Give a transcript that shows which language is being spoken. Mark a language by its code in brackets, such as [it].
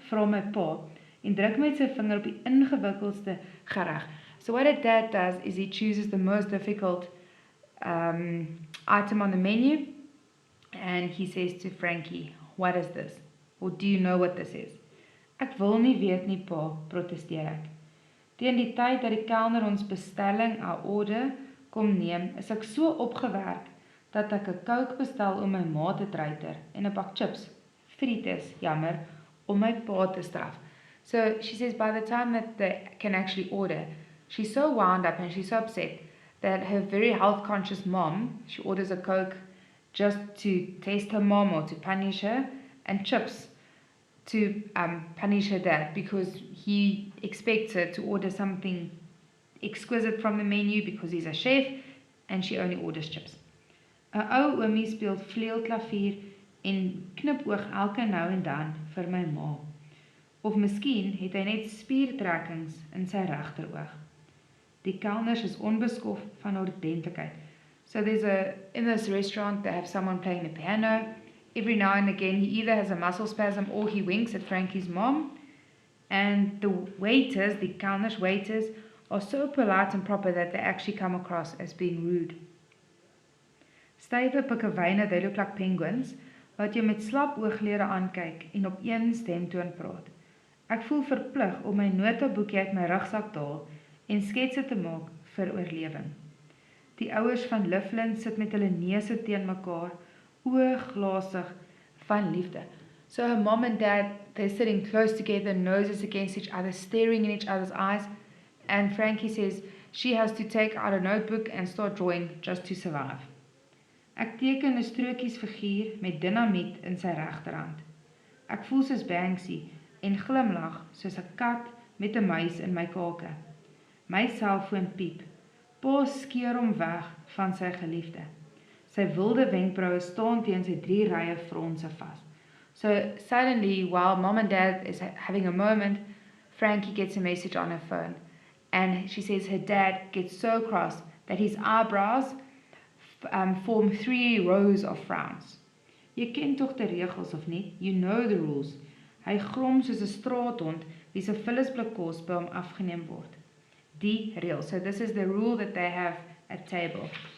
[af] Vra my pa en druk met sy vinger op die ingewikkeldste gereg. [en] So what a dad does is he chooses the most difficult item on the menu, and he says to Frankie, "What is this? Or do you know what this is?" [af] "Ek wil nie weet nie, pa," protesteer ek. Teen die tyd dat die kelner ons bestelling, [en] our order, [af] kom neem, is ek so opgewerk dat ek 'n Coke bestel om my ma te treiter en 'n bak chips, frites, jammer, om my pa te straf. [en] So she says by the time that they can actually order, she's so wound up and she's so upset that her very health conscious mom, she orders a Coke just to test her mom or to punish her, and chips to punish her dad, because he expects her to order something exquisite from the menu because he's a chef, and she only orders chips. [af] 'n Ou oomie speel vleuelklavier en knipoog elke nou en dan vir my ma. Of miskien het hy net spiertrekkings in sy regteroog. Die kelners is onbeskof van ordentlikheid. [en] So in this restaurant, they have someone playing the piano. Every now and again, he either has a muscle spasm or he winks at Frankie's mom. And the waiters, the kelners waiters, are so polite and proper that they actually come across as being rude. [af] Stywe pikkewyne, [en] they look like penguins, [af] wat jy met slap ooglede aankyk en op een stemtoon praat. Ek voel verplig om my notaboekie uit my rugsak te haal en sketse te maak vir oorlewing. Die ouers van Lifflin sit met hulle neuse teen mekaar, oogglazig van liefde. [en] So her mom and dad, they're sitting close together, noses against each other, staring in each other's eyes, and Frankie says she has to take out a notebook and start drawing just to survive. [af] Ek teken 'n strokiesfiguur met dinamiet in sy regterhand. Ek voel soos Banksy en glimlag soos 'n kat met 'n muis in my kake. My selfoon piep. Pa skeer hom weg van sy geliefde. Sy wilde wenkbroue staan teen sy 3 rye fronse vas. [en] So suddenly, while mom and dad is having a moment, Frankie gets a message on her phone. And she says her dad gets so cross that his eyebrows form 3 rows of frowns. [af] Jy ken tog die regels of nie? [en] You know the rules. [af] Hy grom soos 'n straathond wie se vullisblik kos by hom afgeneem word. Die reël. [en] So this is the rule that they have at table.